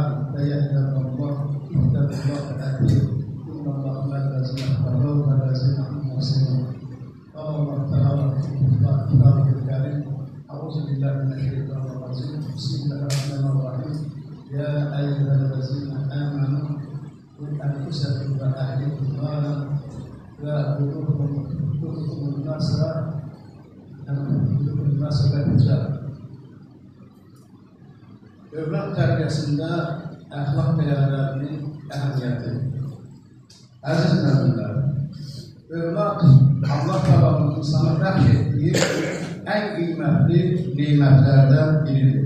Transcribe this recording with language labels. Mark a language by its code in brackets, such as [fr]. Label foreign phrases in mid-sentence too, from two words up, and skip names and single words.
[ar] فيا عباد الله اتقوا الله العظيم إن الله مع الذين اتقوا والذين هم محسنون قال الله تعالى في كتابه الكريم أعوذ بالله من الشيطان الرجيم بسم الله الرحمن الرحيم يا أيها الذين آمنوا قوا أنفسكم وأهلكم نارا وقودكم الناس والحجارة. [az] Övlad tərbiyəsində əxlaq dəyərlərinin əhəmiyyəti. Əziz müəllimlər, övlad Allah Təala'nın insana bəxş etdiyi ən qiymətli nemətlərdən biridir.